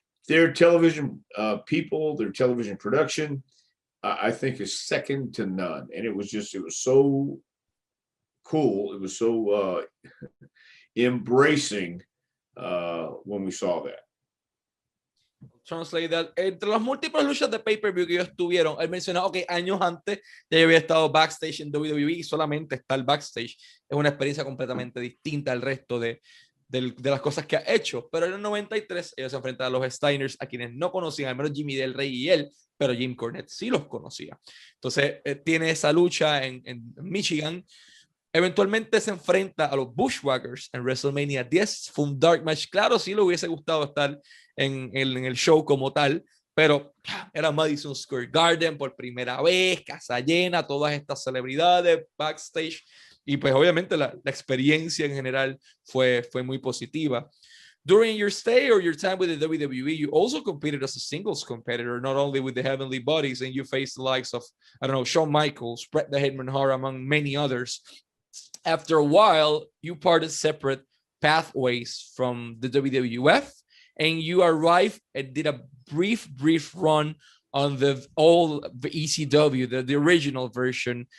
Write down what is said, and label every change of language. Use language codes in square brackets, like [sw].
[en] Their television people, their television production, I think is second to none. And it was so cool. It was so embracing when we saw that. Translate that. [es] Entre las múltiples luchas de pay-per-view que ellos tuvieron, él mencionaba que años antes ya había estado backstage en WWE, y solamente estar backstage es una experiencia completamente distinta al resto de las cosas que ha hecho. Pero en el 93 ellos se enfrentaron a los Steiners, a quienes no conocían, al menos Jimmy Del Rey y él, pero Jim Cornette sí los conocía. Entonces tiene esa lucha en Michigan. Eventualmente se enfrenta a los Bushwhackers en WrestleMania 10. Fue un dark match. Claro, sí le hubiese gustado estar en el show como tal, pero era Madison Square Garden por primera vez, casa llena, todas estas celebridades backstage, y pues obviamente la experiencia en general fue muy positiva. [en] During your stay or your time with the WWE, you also competed as a singles competitor, not only with the Heavenly Bodies, and you faced the likes of, I don't know, Shawn Michaels, Bret the Hitman Hart, among many others. After a while, you parted separate pathways from the WWF, and you arrived and did a brief run on the ECW, the original version.